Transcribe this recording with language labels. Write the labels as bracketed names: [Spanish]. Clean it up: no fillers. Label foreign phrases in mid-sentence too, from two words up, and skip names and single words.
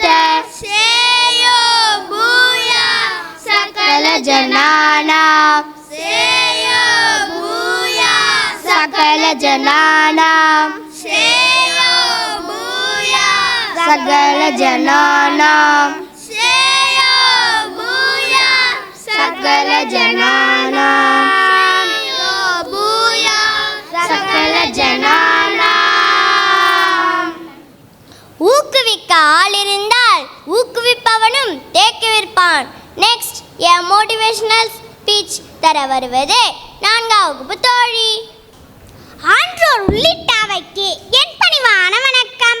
[Sanskrit] श्रेयो भूया सकल जनानां श्रेयो भूया सकल जनानां श्रेयो भूया सकल जनानां श्रेयो भूया सकल जनानां भूया सकल जनानां [Tamil] ஊக்குவிக்க ஆள் இருந்தால் ஊக்குவிப்பவனும் தேக்கிவிருப்பான். [English] next a motivational speech [Tamil] தர வருவது 4ஆம் வகுப்பு தோழி. ஆன்றோர் உள்ளிட்ட அவைக்கு என் பணிவான வணக்கம்.